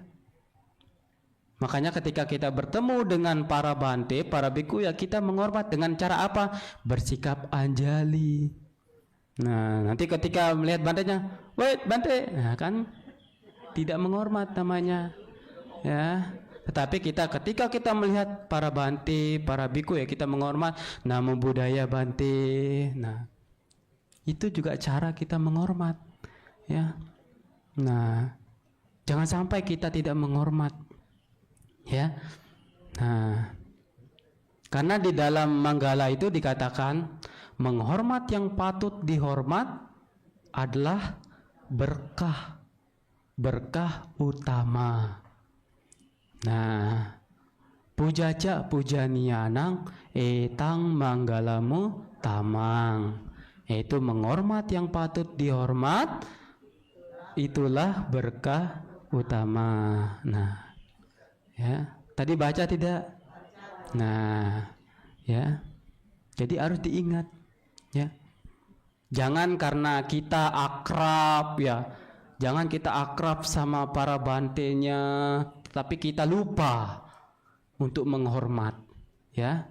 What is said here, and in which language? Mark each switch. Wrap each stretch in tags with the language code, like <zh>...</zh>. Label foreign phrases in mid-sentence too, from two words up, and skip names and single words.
<id>Makanya ketika kita bertemu dengan para bante, para biku, ya kita menghormat dengan cara apa? Bersikap anjali. Nah, nanti ketika melihat bantenya, "Wait, bante." Nah, kan tidak menghormat namanya. Ya. Tetapi ketika kita melihat para bante, para biku, ya kita menghormat,</id> <pi>namo buddhaya bante.</pi> <id>Nah, itu juga cara kita menghormat, ya. Nah, jangan sampai kita tidak menghormat, ya. Nah, karena di dalam Manggala itu dikatakan menghormat yang patut dihormat adalah berkah utama. Nah,</id> <pi>pujaca pujanianang etang manggalamu tamang,</pi> <id>yaitu menghormat yang patut dihormat, itulah berkah utama. Nah, ya, tadi baca tidak? Nah, ya, jadi harus diingat, ya. Jangan karena kita akrab, ya, jangan kita akrab sama para bantenya, tapi kita lupa untuk menghormat, ya.</id>